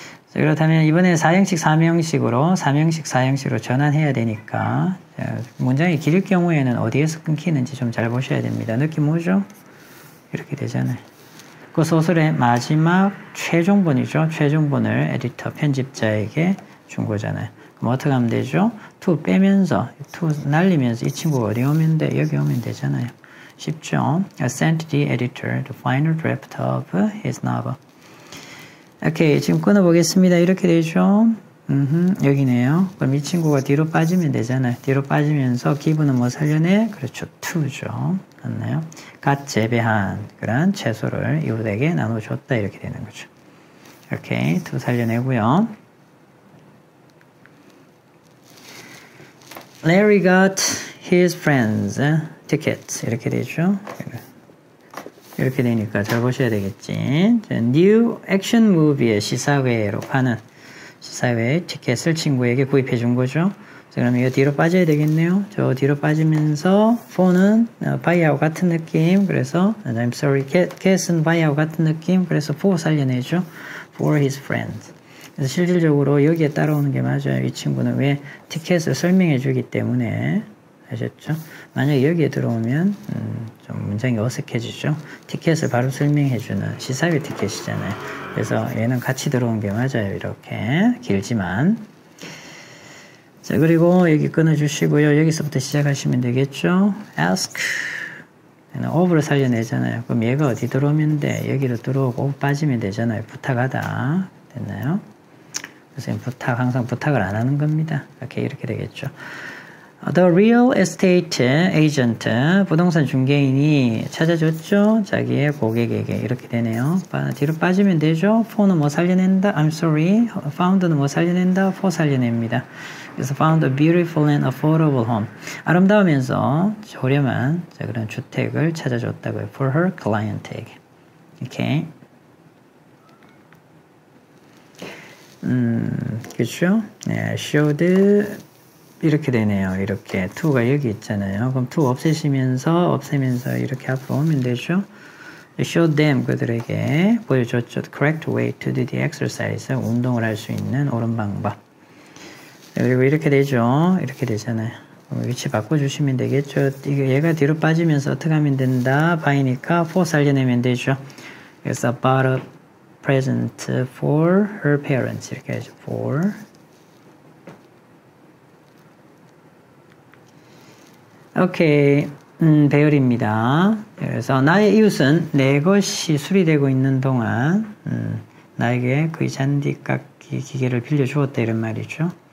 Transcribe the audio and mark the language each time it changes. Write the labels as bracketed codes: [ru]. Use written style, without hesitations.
[ko] 자, 그렇다면 이번에 4형식, 3형식으로 3형식, 4형식으로 전환해야 되니까 문장이 길 경우에는 어디에서 끊기는지 좀 잘 보셔야 됩니다. 느낌 뭐죠? 이렇게 되잖아요. 그 소설의 마지막 최종본이죠. 최종본을 에디터, 편집자에게 준 거잖아요. 그럼 어떻게 하면 되죠? to 빼면서, to 날리면서 이 친구가 어디 오면 돼? 여기 오면 되잖아요. 쉽죠? [en] I sent the editor the final draft of his novel. [ko] 오케이, 지금 끊어보겠습니다. 이렇게 되죠? 여기네요. 그럼 이 친구가 뒤로 빠지면 되잖아요. 뒤로 빠지면서 기분은 뭐 살려내? 그렇죠. to죠. 맞나요? 갓 재배한 그런 채소를 이웃에게 나눠줬다. 이렇게 되는 거죠. 오케이, to 살려내고요. [en] Larry got his friends tickets. [ko] 이렇게 되죠. 이렇게 되니까 잘 보셔야 되겠지. New 액션 무비의 시사회로 파는 시사회 티켓을 친구에게 구입해 준 거죠. 자, 그럼 이거 뒤로 빠져야 되겠네요. 저 뒤로 빠지면서 for는 buy하고 같은 느낌. 그래서 [en] I'm sorry, [ko] get은 buy하고 같은 느낌. 그래서 for 살려내죠. [en] For his friends. [ko] 그래서 실질적으로 여기에 따라오는 게 맞아요. 이 친구는 왜 티켓을 설명해 주기 때문에 아셨죠? 만약에 여기에 들어오면 좀 문장이 어색해지죠. 티켓을 바로 설명해주는 시사회 티켓이잖아요. 그래서 얘는 같이 들어온 게 맞아요. 이렇게 길지만. 자, 그리고 여기 끊어주시고요. 여기서부터 시작하시면 되겠죠. ask 얘는 of를 살려내잖아요. 그럼 얘가 어디 들어오면 돼? 여기로 들어오고 of 빠지면 되잖아요. 부탁하다. 됐나요? 그래서 부탁, 항상 부탁을 안 하는 겁니다. 이렇게 되겠죠. [en] The real estate agent, [ko] 부동산 중개인이 찾아줬죠. 자기의 고객에게 이렇게 되네요. 뒤로 빠지면 되죠. for는 뭐 살려낸다? [en] I'm sorry. [ko] found는 뭐 살려낸다? for 살려냅니다. 그래서 [en] found a beautiful and affordable home. [ko] 아름다우면서 저렴한 그런 주택을 찾아줬다고요. [en] For her client에게. [ko] 이렇게. 그렇죠? 네, showed 이렇게 되네요. 이렇게 to가 여기 있잖아요. 그럼 to 없애면서 이렇게 앞으로 오면 되죠. [en] Show them [ko] 그들에게 보여줬죠. [en] The correct way to do the exercise [ko] 운동을 할 수 있는 옳은 방법. 그리고 이렇게 되죠. 이렇게 되잖아요. 위치 바꿔주시면 되겠죠. 얘가 뒤로 빠지면서 어떻게 하면 된다? by니까 for 살려내면 되죠. 그래서 [en] bought a present for her parents [ko] 이렇게 하죠. for 오케이, 배열입니다. 그래서 나의 이웃은 내 것이 수리되고 있는 동안 나에게 그 잔디 깎기 기계를 빌려주었다 이런 말이죠.